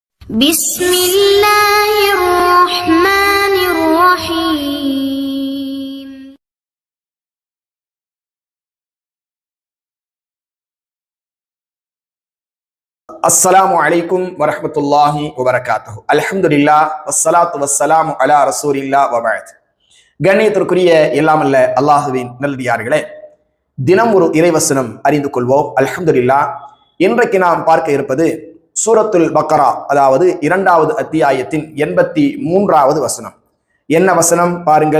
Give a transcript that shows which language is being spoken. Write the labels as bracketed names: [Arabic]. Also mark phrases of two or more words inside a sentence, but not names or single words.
[Arabic] بسم الله الرحمن الرحيم. السلام عليكم ورحمة الله وبركاته. الحمد لله والصلاة والسلام على رسول الله وبعد. [Tamil] கண்ணியத்திற்குரிய எல்லாமல்ல அல்லாஹுவின் நல்லடியார்களே, தினம் ஒரு இறைவசனம் அறிந்து கொள்வோம். அல்ஹம்துலில்லாஹ். இன்றைக்கு நாம் பார்க்க இருப்பது சூரத்துல் பக்கரா, அதாவது 2வது அத்தியாயத்தின் 83வது வசனம். என்ன வசனம் பாருங்கள்.